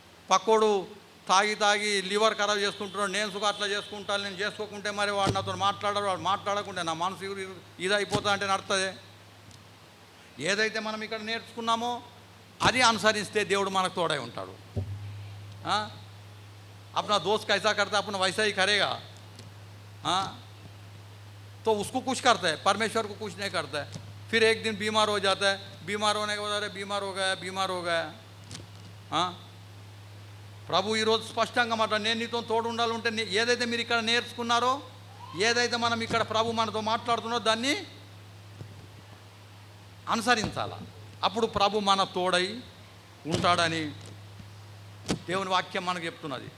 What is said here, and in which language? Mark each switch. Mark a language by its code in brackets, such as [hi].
[te] పక్కోడు తాగి తాగి లివర్ ఖరాబ్ చేసుకుంటున్నాడు, నేను సుఖ అట్లా చేసుకుంటాను, నేను చేసుకోకుంటే మరి వాడు నాతో మాట్లాడరు, వాడు మాట్లాడకుంటే నా మనసు ఇది అయిపోతా అంటే నడుతుంది. ఏదైతే మనం ఇక్కడ నేర్చుకున్నామో అది అనుసరిస్తే దేవుడు మనకు తోడై ఉంటాడు. [hi] अपना दोस्त कैसा करता है अपना वैसा ही करेगा. तो उसको कुछ करता है, परमेश्वर को कुछ नहीं करता है. फिर एक दिन बीमार हो जाता है, बीमार होने के बाद अरे बीमार हो गया. [te] ప్రభు ఈరోజు స్పష్టంగా మాట, నేను నీతో తోడు ఉండాలంటే ఏదైతే మీరు ఇక్కడ నేర్చుకున్నారో, ఏదైతే మనం ఇక్కడ ప్రభు మనతో మాట్లాడుతున్నారో దాన్ని అనుసరించాల. అప్పుడు ప్రభు మన తోడై ఉంటాడని దేవుని వాక్యం మనకు చెప్తున్నది.